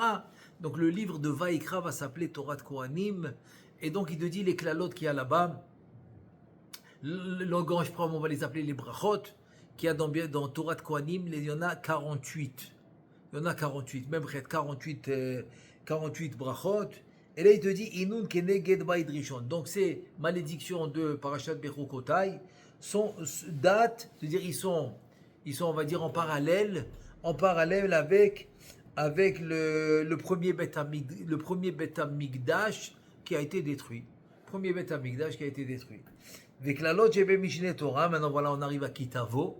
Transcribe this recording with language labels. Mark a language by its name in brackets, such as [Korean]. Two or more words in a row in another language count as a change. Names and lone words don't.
[French] Donc le livre de Vaïkra va s'appeler Torah de Kohanim. Et donc il te dit les klalotes qu'il y a là-bas. Le langage propre, on va les appeler les brachot, qui y a dans Torah de Kohanim, il y en a 48. Il y en a 48, même près de 48 brachot. Et là, il te dit, [Aramaic] אינון כנגד בית ראשון. [French] Donc, ces malédictions de Parashat Bechukotai datent, c'est-à-dire ils sont, on va dire, en parallèle avec le premier [Hebrew] בית המקדש [French] qui a été détruit. Premier [Hebrew] בית המקדש [French] qui a été détruit. Avec la loge Mishneh Torah, maintenant voilà, on arrive à Kitavo.